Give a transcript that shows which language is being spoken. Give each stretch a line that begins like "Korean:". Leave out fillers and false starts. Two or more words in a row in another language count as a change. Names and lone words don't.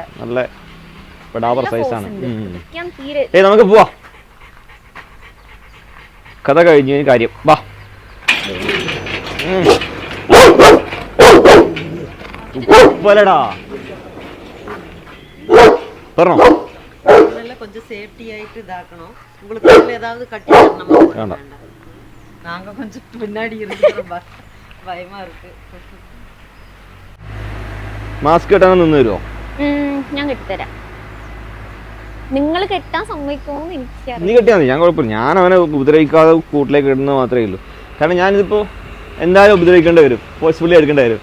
Malayalam: നല്ല പെടാവർ സൈസാണ്. തീരെ നമുക്ക് പോവാ, കഥ കഴിഞ്ഞ കാര്യം. വാ, പോലടാ പറഞ്ഞോ.
Tamil: கொஞ்சம் சேஃப்டி ஆயிட்டு இதாக்கணும். உங்களுக்கு ஏதாவது கட்டி தரணும். நாங்க கொஞ்சம் பின்னாடி இருக்கிறோம், பயமா இருக்கு.
Malayalam: മാസ്ക് കെട്ടാൻ നിന്ന് തരുമോ? ഞാൻ കെട്ടിത്തരാം. നിങ്ങൾ കെട്ടാൻ സമ്മതിക്കുമോന്ന് എനിക്കറിയാം. നീ കെട്ടിയാൽ മതി, ഞാൻ കുഴപ്പമില്ല. ഞാൻ അവനെ ഉപദ്രവിക്കാതെ കൂട്ടിലേക്ക് ഇടുന്നത് മാത്രമേ ഉള്ളൂ. കാരണം ഞാനിതിപ്പോൾ എന്തായാലും ഉപദ്രവിക്കേണ്ടി വരും, ഫോഴ്സ്ഫുള്ളി എടുക്കേണ്ടി വരും.